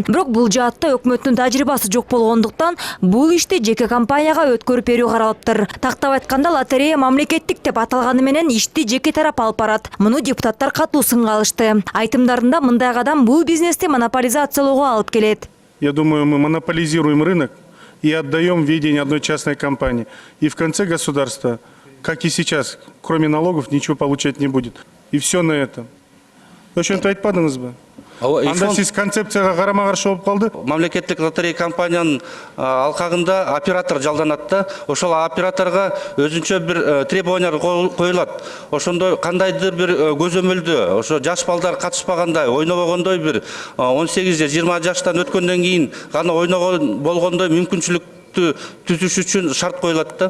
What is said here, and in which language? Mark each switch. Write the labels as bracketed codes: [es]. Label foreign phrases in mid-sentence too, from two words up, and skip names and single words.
[ky] Бирок бул жаатта өкмөттүн тажрыйбасы жок болгондуктан бул ишти жеке компанияга өткөрүп берүү каралыптыр. Тактап айтканда лотерея мамлекеттик деп аталганы менен ишти жеке тарап алып барат. Муну депутаттар катуу сынга алышты. Айтымдарында мындай кадам бул бизнести монополизациялоого алып келет. [ru] Я думаю, мы монополизируем рынок и отдаем ведение одной частной компании. И в конце государство, как и сейчас, кроме налогов, ничего получать не будет. И все на этом. [ky] Ошентип айтпадыңыз бы? Анда сиз концепцияга карама-каршы болуп калды. Мамлекеттик лотерея компаниянын алкагында оператор жалданат да, ошол операторго өзүнчө бир требованиялар коюлат. Ошондой кандайдыр бир көзөмөлдө, ошо жаш балдар катышпагандай, ойнобогондой бир 18 же 20 жаштан өткөндөн кийин гана ойногон болгондой мүмкүнчүлүк түзүш үчүн шарт коюлат да.